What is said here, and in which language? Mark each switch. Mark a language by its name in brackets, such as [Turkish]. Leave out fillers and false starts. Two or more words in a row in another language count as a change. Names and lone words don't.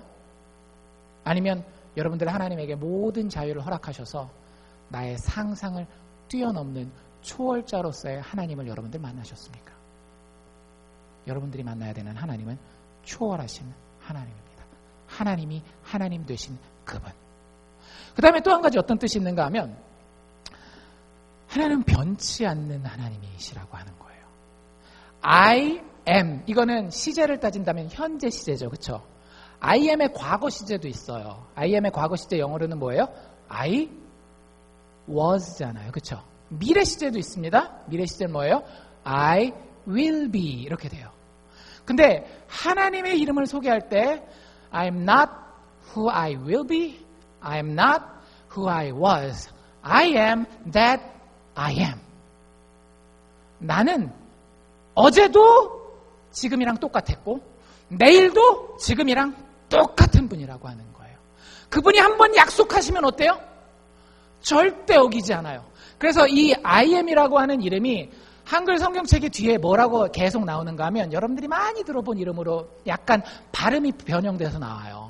[Korean] 아니면 여러분들 하나님에게 모든 자유를 허락하셔서 나의 상상을 뛰어넘는 초월자로서의 하나님을 여러분들 만나셨습니까? 여러분들이 만나야 되는 하나님은 초월하신 하나님입니다. 하나님이 하나님 되신 그분. 그 다음에 또 한 가지 어떤 뜻이 있는가 하면 하나님은 변치 않는 하나님이시라고 하는 거예요. [English] I am [Korean] 이거는 시제를 따진다면 현재 시제죠. 그렇죠? [English] I am [Korean] 의 과거 시제도 있어요. [English] I am [Korean] 의 과거 시제 영어로는 뭐예요? [English] I was [Korean] 잖아요. 그렇죠? 미래 시제도 있습니다. 미래 시제는 뭐예요? [English] I will be [Korean] 이렇게 돼요. 근데 하나님의 이름을 소개할 때 [English] I am not who I will be. I am not who I was. I am that I am. [Korean] 나는 어제도 지금이랑 똑같았고 내일도 지금이랑 똑같은 분이라고 하는 거예요. 그분이 한번 약속하시면 어때요? 절대 어기지 않아요. 그래서 이 [English] I am [Korean] 이라고 하는 이름이 한글 성경책이 뒤에 뭐라고 계속 나오는가 하면 여러분들이 많이 들어본 이름으로 약간 발음이 변형돼서 나와요.